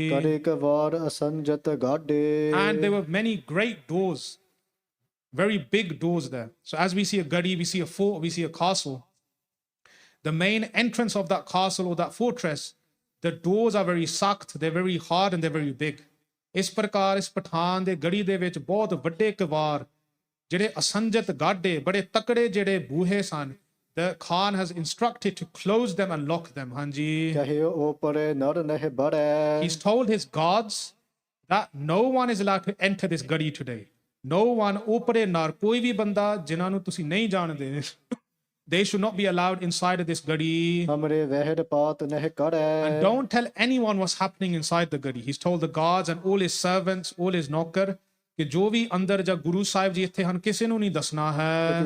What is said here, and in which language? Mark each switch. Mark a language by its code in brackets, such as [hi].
[pa] ਕਰੇ Kawar ਅਸੰਜਤ ਗਾਡੇ [en] And there were many great doors, very big doors there. So as we see a gadi, we see a fort, we see a castle. The main entrance of that castle or that fortress, the doors are very sakhт, they're very hard and they're very big. [pa] ਇਸ ਪ੍ਰਕਾਰ ਇਸ ਪਠਾਨ ਦੇ ਗੜੀ ਦੇ ਵਿੱਚ ਬਹੁਤ ਵੱਡੇ ਕਵਾਰ, ਜਿਹੜੇ ਅਸੰਜਤ ਗਾਡੇ, ਬੜੇ ਤਕੜੇ ਜਿਹੜੇ ਬੂਹੇ ਸਨ. [en] The Khan has instructed to close them and lock them, Hanji. [pa] ਕਹਿਓ ਓਪਰੇ ਨਰ ਨਹਿ ਬਰੈ [en] He's told his guards that no one is allowed to enter this gadi today. No one, [pa] opere nar, koi bhi banda jinah nu tusi nahi jaਣਦੇ, [en] they should not be allowed inside of this gadi. [pa] ਹਮਰੇ ਵਹਿਰ ਪਾਤ ਨਹਿ ਕਰੈ [en] And don't tell anyone what's happening inside the gadi. He's told the guards and all his servants, all his nokar, [pa] ਕਿ ਜੋ ਵੀ ਅੰਦਰ ਜਾਂ ਗੁਰੂ ਸਾਹਿਬ ਜੀ ਇੱਥੇ ਹਨ, ਕਿਸੇ ਨੂੰ ਨਹੀਂ ਦੱਸਣਾ ਹੈ.